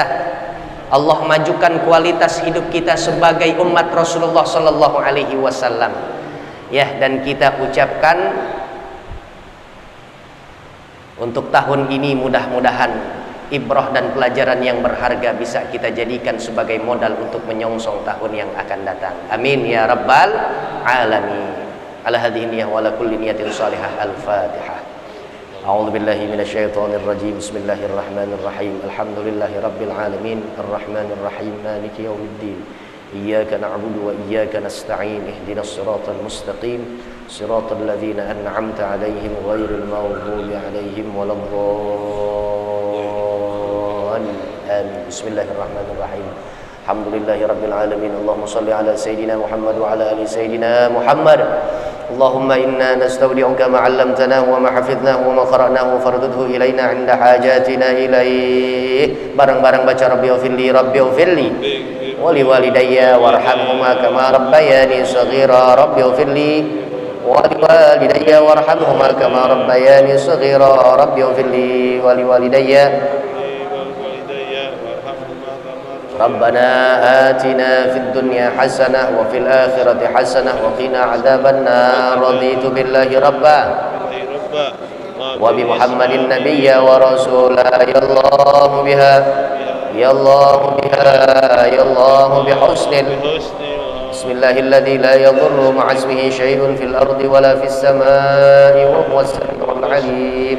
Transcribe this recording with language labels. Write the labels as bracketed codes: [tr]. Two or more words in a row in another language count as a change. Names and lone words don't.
[id] Allah majukan kualitas hidup kita sebagai umat [ar] رسول الله صلى الله عليه وسلم. [id] Ya, dan kita ucapkan untuk tahun ini mudah-mudahan ibrah dan pelajaran yang berharga bisa kita jadikan sebagai modal untuk menyongsong tahun yang akan datang. [ar] آمين يا رب العالمين. على هذه النية وعلى كل نية صالحة. Al-Fatihah. أعوذ بالله من الشيطان الرجيم. بسم الله الرحمن الرحيم. الحمد لله رب العالمين. الرحمن الرحيم. مالك يوم الدين. إياك نعبد وإياك نستعين. اهدنا الصراط المستقيم. صراط الذين أنعمت عليهم غير المغضوب عليهم ولا الضالين. Amin. بسم الله الرحمن الرحيم. الحمد لله رب العالمين. اللهم صل على سيدنا محمد وعلى آل سيدنا محمد wa ala ali sayidina Muhammad. اللهم إنا نستودعك ما علمتنا وما حفظناه وما قرأناه فاردده إلينا عند حاجتنا إليه. [id] Bareng-bareng baca [ar] رب اغفر لي رب اغفر لي ولوالدي وارحمهما كما ربياني صغيرا. رب اغفر لي ولوالدي وارحمهما كما ربياني صغيرا. رب اغفر لي ولوالدي. ربنا آتنا في الدنيا حسنة وفي الآخرة حسنة وقنا عذاب النار. رضيت بالله ربا وبمحمد نبيا ورسولا. يا الله بها، يا الله بها، يا الله بحسن. بسم الله الذي لا يضر مع اسمه شيء في الأرض ولا في السماء وهو السميع العليم.